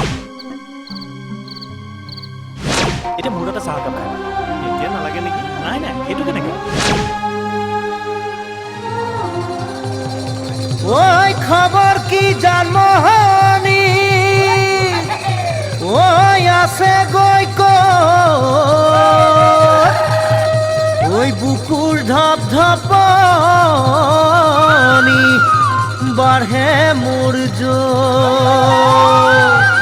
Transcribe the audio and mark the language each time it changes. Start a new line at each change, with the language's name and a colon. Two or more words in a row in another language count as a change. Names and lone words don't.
Assamese: এতিয়া মোৰ এটা চাহ কাপ খাই এতিয়া নালাগে নেকি নাই সেইটো কেনেকৈ ওই খবর কি জানমোহনী ওই আছে গই ওই বুকুর ধপ ধপনি বাড়ে মোর জোর